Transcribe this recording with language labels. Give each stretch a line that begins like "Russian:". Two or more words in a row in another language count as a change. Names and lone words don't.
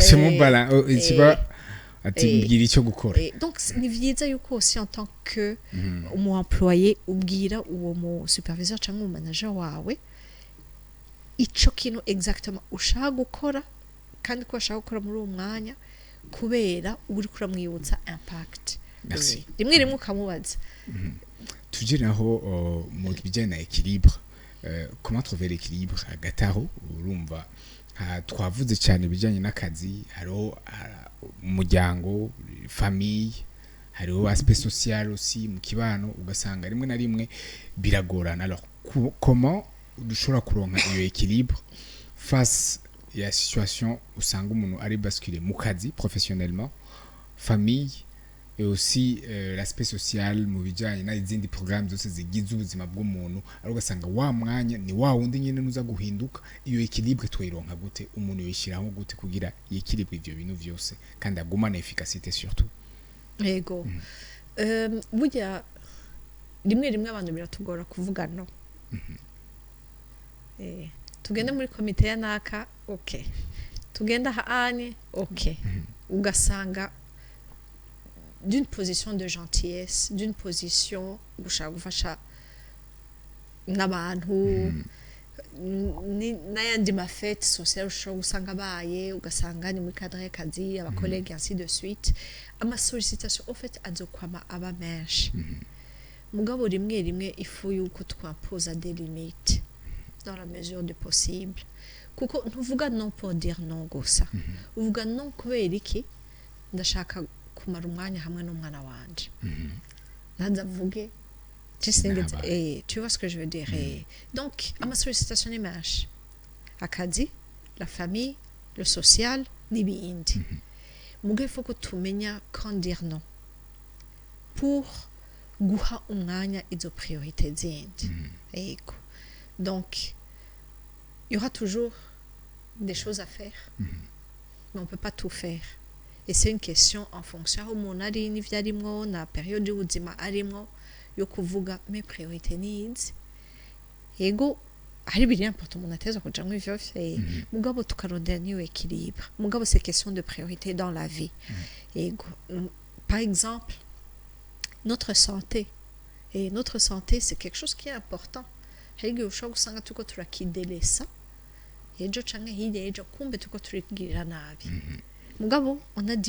Rundi: ati mbwira icyo gukora donc ni vyiza yuko aussi
French: en tant que
Rundi: umu employé ubwira uwo mu superviseur cyangwa mu manager wawe ico kintu exactement ushaka gukora kandi ko ashaka gukora muri uwo mwanya kubera uri kuramwibutsa impact rimwe ukamubaza tujye naho mu bijyanye na
French: équilibre comment trouver l'équilibre
Rundi: hagati aho urumva twavuze cyane ibijyanye n'akazi hariho umuryango famille hariho aspect
French: social aussi
Rundi: mu kibano ugasanga rimwe na rimwe biragorana
French: alors comment
Rundi: dushobora kuronka iyo équilibre face ya situation usanga umuntu ari basculer mu kazi
French: professionnellement famille et aussi l'aspect social
Rundi: mu bijyanye n'izindi programme zose zigize ubuzima bw'umuntu ari ugasanga wa mwanya ni wa wundi nyine nuza guhinduka iyo équilibre twayironka gute umuntu yishiraho gute kugira yikilibre ivyo bintu vyose kandi agumana
French: efficacité surtout
Rundi: yego burya rimwe abantu biratugora kuvuga no tugende muri komite ya naka okay tugenda haani okay ugasanga
French: d'une position de gentillesse d'une position
Rundi: gushaka gufasha n'abantu n'ayandi mafete sociale ushobora gusanga abaye ugasanga ni muri cadre y'akazi abakolege
French: ainsi de suite
Rundi: ama sollicitation
French: au fait
Rundi: azokwama aba menshi mugabo rimwe ifu yuko twampoza
French: des limites dans la mesure du possible
Rundi: kuko ntuvuga
French: non pour dire non
Rundi: gusa uvuga non kubera iki ndashaka kumara umwanya hamwe n'umwana wanje naza mvuge
French: tu vois ce que je veux dire donc
Rundi: ama sollicitation ni menshi akazi
French: la famille le social
Rundi: n'ibindi muga
French: il faut
Rundi: ko tumenya
French: quand dire non pour
Rundi: guha umwanya izo priorité zindi ego
French: donc il y aura toujours des choses à faire mais on peut pas tout faire et c'est une question en fonction
Rundi: aho umuntu ari n'ivyo arimwo na periode y'ubuzima arimwo yo kuvuga
French: mes priorités
Rundi: needs ego hari biri important umuntu ateza kuja mu ivyo mugabo tukarondera niyo équilibre mugabo
French: c'est question de priorité dans la vie ego par exemple notre santé et notre santé c'est quelque chose qui est
Rundi: important hari igihe ushobora gusanga tuko turakidelesa ejo canke hirya ejo kumbe tuko turigirira nabi mugabo
French: on a